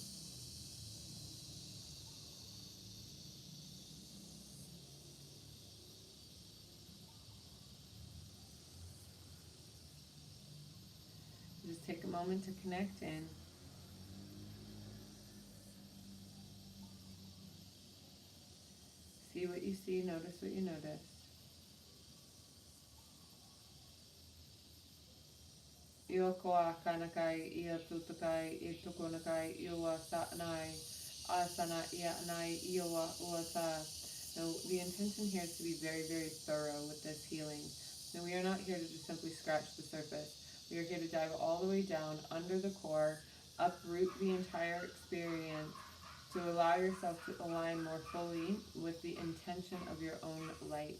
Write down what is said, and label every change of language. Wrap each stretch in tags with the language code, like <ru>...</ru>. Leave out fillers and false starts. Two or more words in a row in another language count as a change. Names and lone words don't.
<en>Just take a moment to connect in. See what you see, notice what you notice. Iokoa kanakai, ia tutukai, i tukunakai, iwa sa'nai, asana ia nai, iwa uata. Now, the intention here is to be very, very thorough with this healing. Now, we are not here to just simply scratch the surface. We are here to dive all the way down under the core, uproot the entire experience, to allow yourself to align more fully with the intention of your own light.</en>